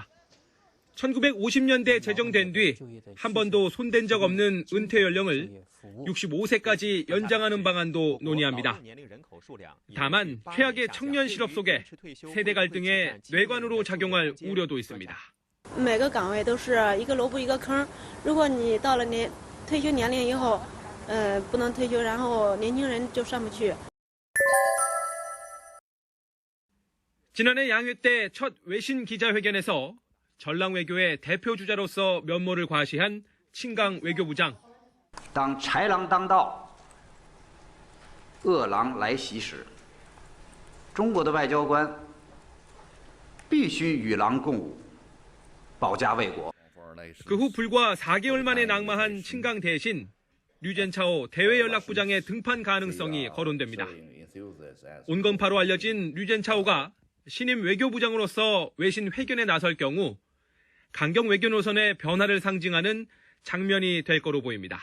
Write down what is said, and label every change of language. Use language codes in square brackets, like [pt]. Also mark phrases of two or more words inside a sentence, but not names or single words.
[ko] 1950년대 제정된 뒤 한 번도 손댄 적 없는 은퇴 연령을 65세까지 연장하는 방안도 논의합니다. 다만 최악의 청년 실업 속에 세대 갈등의 뇌관으로 작용할 우려도 있습니다. [zh] 每个岗位都是一个萝卜一个坑，如果你到了退休年龄以后，不能退休，然后年轻人就上不去。 [ko] 지난해 양회 때 첫 외신 기자회견에서 전랑 외교의 대표 주자로서 면모를 과시한 친강 외교부장. [zh] 当豺狼当道，恶狼来袭时，中国的外交官必须与狼共舞，保家卫国。 [ko] 그 후 불과 4개월 만에 낙마한 친강 대신 류젠차오 대외연락부장의 등판 가능성이 거론됩니다. 온건파로 알려진 류젠차오가 신임 외교부장으로서 외신 회견에 나설 경우 강경 외교 노선의 변화를 상징하는 장면이 될 거로 보입니다.